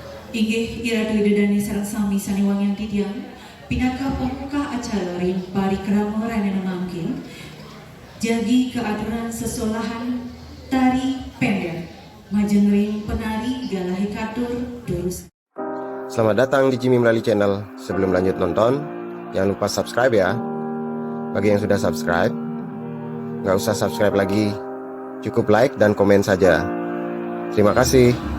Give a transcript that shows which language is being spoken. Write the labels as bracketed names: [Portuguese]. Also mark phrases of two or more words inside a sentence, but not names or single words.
[Balinese] Inggih iratu idedani sareng sami saniwangian tidiang pinaka pembuka acara ring parikrama ranena mangkil jagi keaturan sesolahan tari pendek majeng ring penari galahi katur durus. [Indonesian] Selamat datang di Jimmy Melali Channel. Sebelum lanjut nonton, jangan lupa subscribe ya. Bagi yang sudah subscribe, nggak usah subscribe lagi, cukup like dan komen saja. Terima kasih.